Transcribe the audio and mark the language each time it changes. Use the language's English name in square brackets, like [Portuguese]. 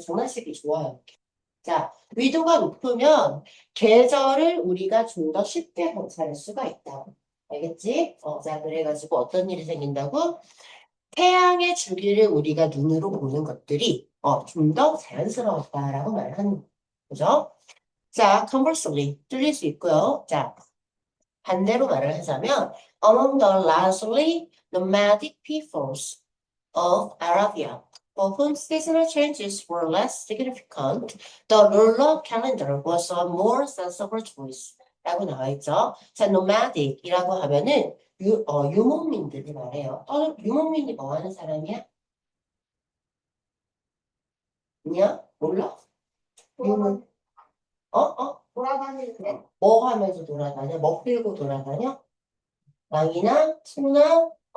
[Korean] 장난식이 좋아요. 자, 위도가 높으면 계절을 우리가 좀 더 쉽게 관찰할 수가 있다. 알겠지? 자, 그래가지고 어떤 일이 생긴다고? 태양의 주기를 우리가 눈으로 보는 것들이 좀 더 자연스러웠다라고 말하는 거죠. 그죠? 자, conversely 뚫릴 수 있고요. 자, 반대로 말을 하자면 [English] among the largely nomadic peoples of Arabia, for whom seasonal changes were less significant, the lunar calendar was a more sensible choice. [Korean] 라고 나와 있죠. 자, nomadic이라고 하면은 유목민들이 말해요. 유목민이 뭐 하는 사람이야? 아니야? 몰라? 유목, 돌아다니는 뭐 하면서 돌아다녀? 먹 들고 돌아다녀? 양이나 소나